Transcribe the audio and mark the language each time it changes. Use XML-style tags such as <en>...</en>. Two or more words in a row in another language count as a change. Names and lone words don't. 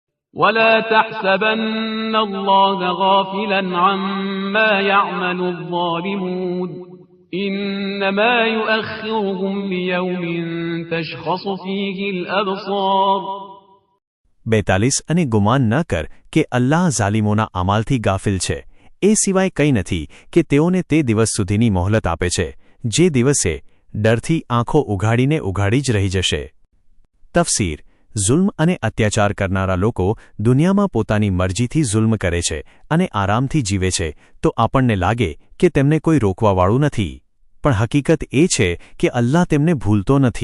<ar>ولا تحسبن الله غافلا عما يعمل الظالمون إنما يؤخرهم ليوم تشخص فيه الأبصار</ar> <gu>42 અને ગુમાન ન કર કે અલ્લાહ ઝાલિમોના અમાલથી ગાફિલ છે. એ સિવાય કંઈ નથી કે તેઓને તે દિવસ સુધીની મોહલત આપે છે જે દિવસે ડરથી આંખો ઉઘાડીને ઉઘાડી જ રહી જશે. તફસીર: જુલ્મ અને અત્યાચાર કરનારા લોકો દુનિયામાં પોતાની મરજીથી જુલ્મ કરે છે અને આરામથી જીવે છે તો આપણને લાગે કે તેમને કોઈ રોકવાવાળું નથી, પણ હકીકત એ છે કે અલ્લાહ તેમને ભૂલતો નથી.</gu>